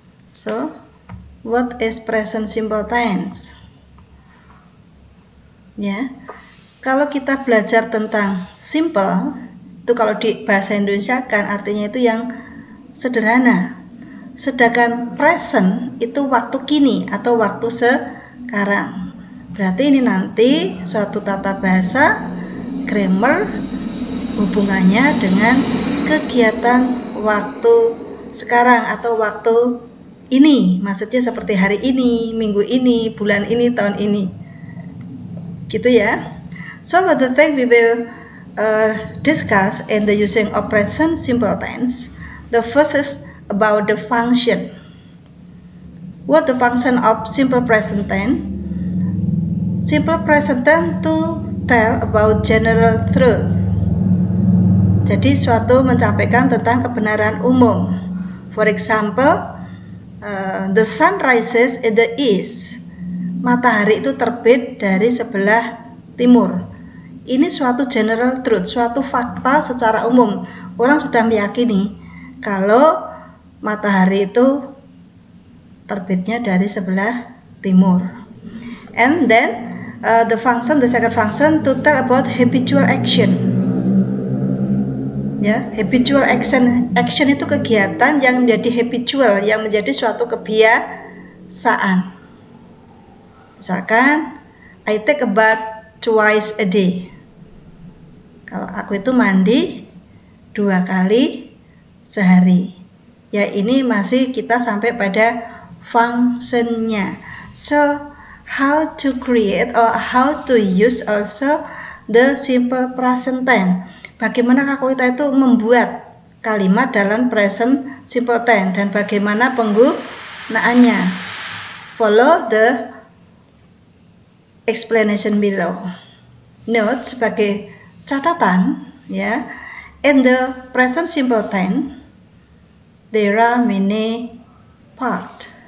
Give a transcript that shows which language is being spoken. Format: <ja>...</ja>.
<en>So, what is present simple tense?</en> <id>Ya, kalau kita belajar tentang simple, itu kalau di bahasa Indonesia kan artinya itu yang sederhana. Sedangkan present itu waktu kini atau waktu sekarang. Berarti ini nanti suatu tata bahasa grammar hubungannya dengan kegiatan waktu sekarang atau waktu ini. Maksudnya seperti hari ini, minggu ini, bulan ini, tahun ini. Gitu ya.</id> <en>So what the thing we will discuss in the using of present simple tense. The first is about the function. What the function of simple present tense? Simple present tense to tell about general truth.</en> <id>Jadi suatu menyampaikan tentang kebenaran umum.</id> <en>For example, the sun rises in the east.</en> <id>Matahari itu terbit dari sebelah timur. Ini suatu</id> <en>general truth,</en> <id>suatu fakta secara umum. Orang sudah meyakini kalau matahari itu terbitnya dari sebelah timur.</id> <en>And then the second function to tell about habitual action.</en> <id>Ya, habitual action itu kegiatan yang menjadi habitual, yang menjadi suatu kebiasaan. Misalkan,</id> <en>I take a bath twice a day.</en> <id>Kalau aku itu mandi 2 kali sehari. Ya, ini masih kita sampai pada functionnya.</id> <en>So, how to create or how to use also the simple present tense.</en> <id>Bagaimana kalau kita itu membuat kalimat dalam present simple tense dan bagaimana penggunaannya.</id> <en>Follow the explanation below. Note</en> <id>sebagai catatan ya,</id> <en>in the present simple tense there are many part.</en>